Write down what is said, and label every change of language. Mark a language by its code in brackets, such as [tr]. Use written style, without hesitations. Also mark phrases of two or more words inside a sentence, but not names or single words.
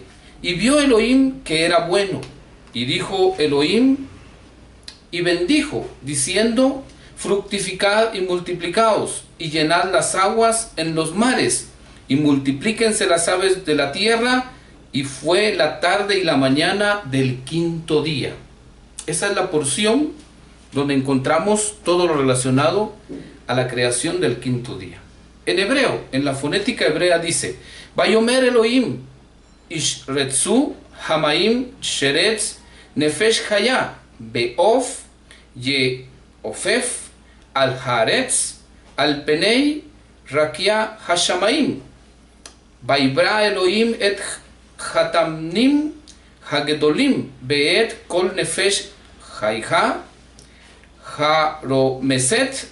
[es] Y vio Elohim que era bueno, y dijo Elohim, y bendijo, diciendo, fructificad y multiplicaos, y llenad las aguas en los mares, y multiplíquense las aves de la tierra. Y fue la tarde y la mañana del quinto día. Esa es la porción donde encontramos todo lo relacionado a la creación del quinto día. En hebreo, en la fonética hebrea dice: [he] ויאמר אלהים ישרצו המים שרץ נפש חיה ועוף יעופף על הארץ על פני רקיע השמים. ויברא אלהים את התנינם הגדלים ואת כל נפש החיה הרמשת